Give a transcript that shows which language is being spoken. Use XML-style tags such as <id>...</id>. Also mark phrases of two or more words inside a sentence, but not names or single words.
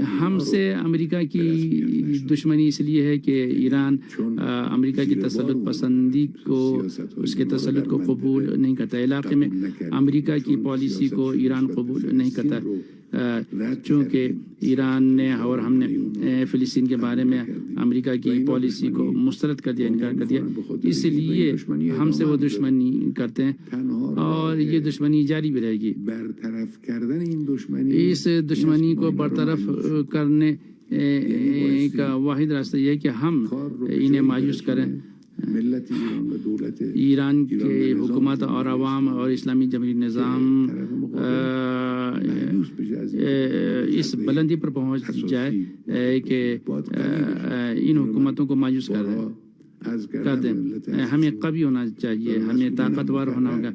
<ur>ہم سے امریکہ کی دشمنی اس لیے ہے کہ ایران امریکہ کی تسلط پسندی کو، اس کے تسلط کو قبول نہیں کرتا، علاقے میں امریکہ کی پالیسی کو ایران قبول نہیں کرتا، چونکہ ایران نے اور ہم نے فلسطین کے بارے میں امریکہ کی پالیسی کو مسترد کر دیا، انکار کر دیا، اس لیے ہم سے وہ دشمنی کرتے ہیں، اور یہ دشمنی جاری بھی رہے گی۔ اس دشمنی کو برطرف کرنے کا واحد راستہ یہ ہے کہ ہم انہیں مایوس کریں. ملت ایران و دولت ایران کے حکومت اور عوام اور اسلامی جمہوری نظام اس بلندی پر پہنچ جائے کہ ان حکومتوں کو مایوس کر دیں. ہمیں قوی ہونا چاہیے, ہمیں طاقتور ہونا ہوگا.</ur>